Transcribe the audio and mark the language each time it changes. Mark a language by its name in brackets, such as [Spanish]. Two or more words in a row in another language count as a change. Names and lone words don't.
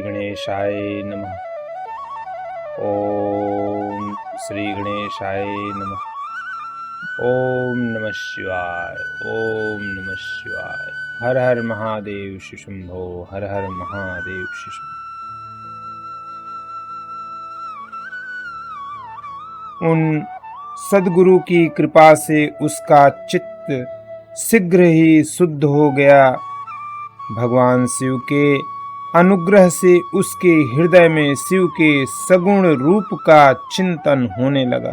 [Sanskrit] गणेशाय नमः। ओम श्री गणेशाय नमः। ओम नमः शिवाय। ओम नमः शिवाय। हर हर महादेव शिशुंभो। हर हर महादेव शिशुंभो। [Hindi] उन सद्गुरु की कृपा से उसका चित्त शीघ्र ही शुद्ध हो गया। भगवान शिव के अनुग्रह से उसके हृदय में शिव के सगुण रूप का चिंतन होने लगा।